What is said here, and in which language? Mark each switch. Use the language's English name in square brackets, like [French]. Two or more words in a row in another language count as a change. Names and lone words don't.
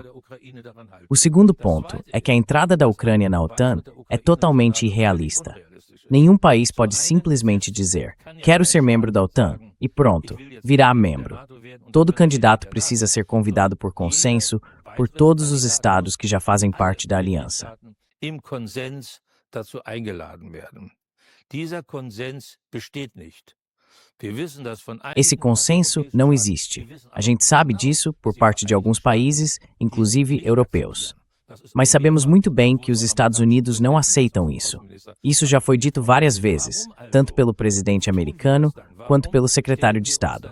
[Portuguese] O segundo ponto é que a entrada da Ucrânia na OTAN é totalmente irrealista. Nenhum país pode simplesmente dizer, quero ser membro da OTAN, e pronto, virá membro. Todo candidato precisa ser convidado por consenso por todos os estados que já fazem parte da aliança. [German] Im Konsens dazu eingeladen werden. Dieser Konsens besteht nicht. [Portuguese] Esse consenso não existe. A gente sabe disso por parte de alguns países, inclusive europeus. Mas sabemos muito bem que os Estados Unidos não aceitam isso. Isso já foi dito várias vezes, tanto pelo presidente americano quanto pelo secretário de Estado.